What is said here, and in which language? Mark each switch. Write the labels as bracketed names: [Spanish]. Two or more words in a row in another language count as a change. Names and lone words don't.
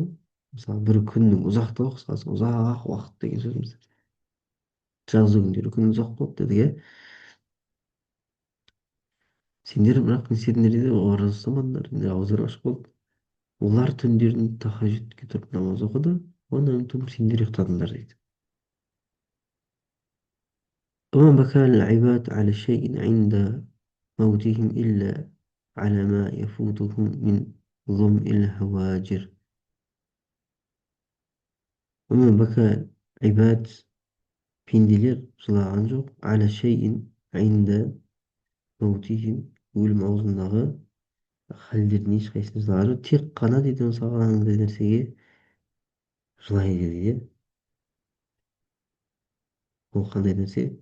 [Kazakh] Мысалы бір күннің ұзақтығы, қысқасы ұзақ уақыт деген сөзіміз. Жазды күндері күн ұзақ болды дедік, иә. Сендер бірақ не істедіңдер дейді, ораза ұстамадыңдар, сендер ауыздарың ашық болды. Олар түндерін тахажжудке тұрып намаз оқыды, онан соң сендер ұйықтадыңдар дейді. [Arabic] وما بكى العباد على شيء عند موتهم إلا على ما يفوتهم من ظمء الهواجر. وما بكى عباد, [Kazakh] пенделер жылаған жоқ, [Arabic] على شيء عند موتهم, [Kazakh] өлім аузындағы халдердің ешқайсысына жылаған жоқ. Тек қана дейді мысалға андай нәрсеге жылайды дейді. Ол қандай нәрсе?